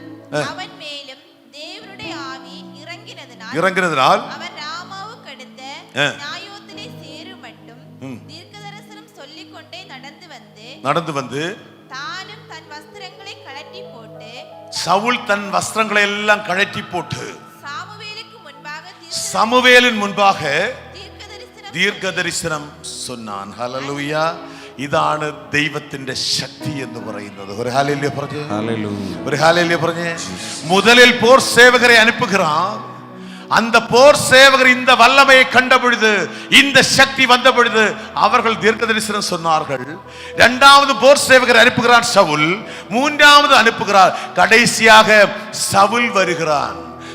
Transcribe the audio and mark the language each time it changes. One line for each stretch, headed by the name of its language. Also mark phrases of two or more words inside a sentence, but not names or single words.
Tamil: அவன் மேலும் தேவனுடைய ஆவி இறங்கினதினால் அவன் ராமாவுக்கு அடுத்த நாயோத்திலே சேரும் மட்டும் தீர்க்கதரிசனம் சொல்லிக் கொண்டே நடந்து வந்து தானும் தன் வஸ்திரங்களை கழற்றி போட்டு, சவுல் தன் வஸ்திரங்களை எல்லாம் கழற்றி போட்டு சமுவேலின் முன்பாக தீர்க்க தரிசனம் சொன்னான். ஹல்லேலூயா!
Malayalam: ഇതാണ് ദൈവത്തിന്റെ ശക്തി എന്ന് പറയുന്നത്. ഒരു ഹല്ലേലൂയ പറഞ്ഞേ. ഒരു ഹല്ലേലൂയ പറഞ്ഞേ.
Tamil: முதலில் போர் சேவகரை அனுப்புகிறான். அந்த போர் சேவகர் இந்த வல்லமையை கண்ட பொழுது, இந்த சக்தி வந்த பொழுது அவர்கள் தீர்க்க தரிசனம் சொன்னார்கள். இரண்டாவது போர் சேவகர் அனுப்புகிறான் சவுல். மூன்றாவது அனுப்புகிறார். கடைசியாக சவுல் வருகிறான்.